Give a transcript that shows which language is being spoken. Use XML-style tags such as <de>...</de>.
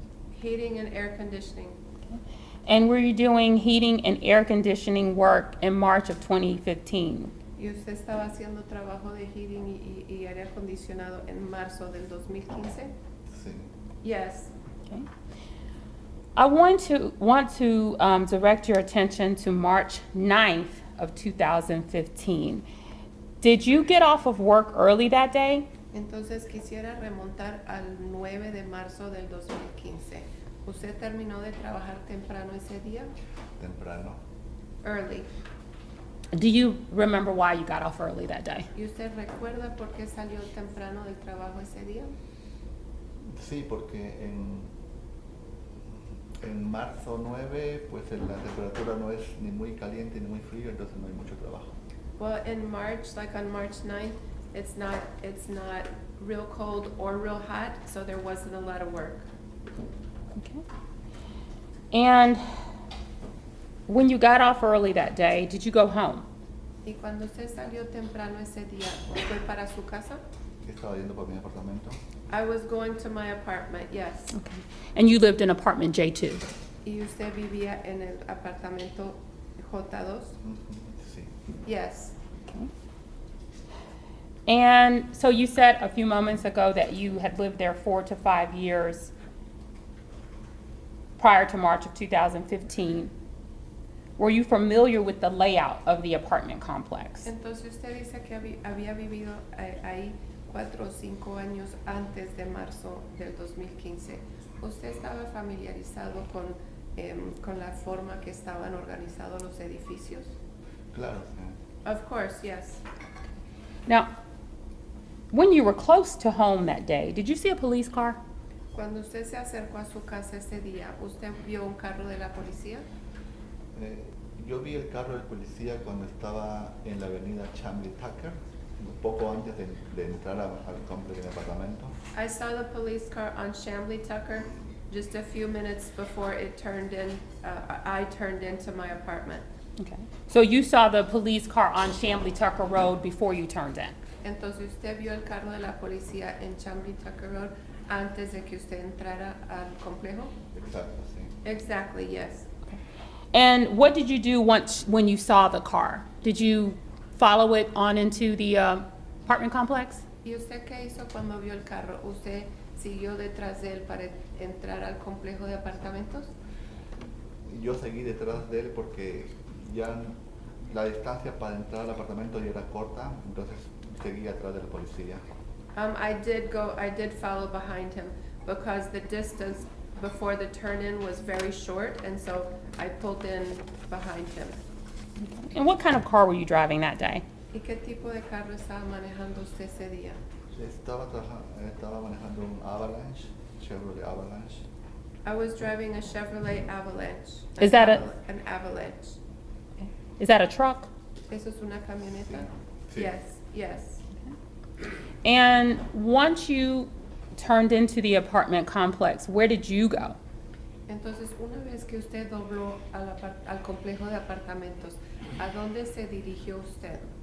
<en>Heating and air conditioning. And were you doing heating and air conditioning work in March of 2015?</en> <es>¿Y usted estaba haciendo trabajo de heating y aire acondicionado en marzo del 2015? Sí.</es> <en>Yes. Okay. I want to direct your attention to March 9th of 2015. Did you get off of work early that day?</en> <es>Entonces quisiera remontar al 9 de marzo del 2015. ¿Usted terminó de trabajar temprano ese día? Temprano.</es> <en>Early. Do you remember why you got off early that day?</en> <es>¿Y usted recuerda por qué salió temprano del trabajo ese día? Sí, porque en marzo 9, pues la temperatura no es ni muy caliente ni muy frío, entonces no hay mucho trabajo.</es> <en>Well, in March, like on March 9th, it's not real cold or real hot, so there wasn't a lot of work. Okay. And when you got off early that day, did you go home?</en> <es>¿Y cuando usted salió temprano ese día, fue para su casa? Estaba yendo por mi apartamento.</es> <en>I was going to my apartment, yes. Okay. And you lived in apartment J2?</en> <es>¿Y usted vivía en el apartamento J2? Sí.</es> <en>Yes. Okay. And so you said a few moments ago that you had lived there 4 to 5 years prior to March of 2015. Were you familiar with the layout of the apartment complex?</en> <es>Entonces usted dice que había vivido ahí 4 o 5 años antes de marzo del 2015. ¿Usted estaba familiarizado con con la forma que estaban organizados los edificios? Claro, sí.</es> <en>Of course, yes. Now, when you were close to home that day, did you see a police car?</en> <es>Cuando usted se acercó a su casa ese día, ¿usted vio un carro de la policía? Yo vi el carro del policía cuando estaba en la avenida Chambly Tucker, un poco antes de entrar al complejo de apartamento.</es> <en>I saw the police car on Chambly Tucker just a few minutes before it turned in. I turned into my apartment. Okay. So you saw the police car on Chambly Tucker Road before you turned in?</en> <es>Entonces usted vio el carro de la policía en Chambly Tucker Road antes de que usted entrara al complejo? Exacto, sí.</es> <en>Exactly, yes. And what did you do when you saw the car? Did you follow it on into the apartment complex?</en> <es>¿Y usted qué hizo cuando vio el carro? ¿Usted siguió detrás de él para entrar al complejo de apartamentos? Yo seguí detrás de él porque ya la distancia para entrar al apartamento ya era corta, entonces seguí atrás de la policía.</es> <en>I did follow behind him because the distance before the turn-in was very short, and so I pulled in behind him. And what kind of car were you driving that day?</en> <es>¿Y qué tipo de carro estaba manejando usted ese día? Estaba manejando un Avalanche, Chevrolet Avalanche.</es> <en>I was driving a Chevrolet Avalanche. Is that an Avalanche? Is that a truck?</en> <es>¿Eso es una camioneta? Sí.</es> <en>Yes, yes. And once you turned into the apartment complex, where did you go?</en> <es>Entonces, una vez que usted dobló al complejo de apartamentos, ¿a dónde se dirigió usted?</es>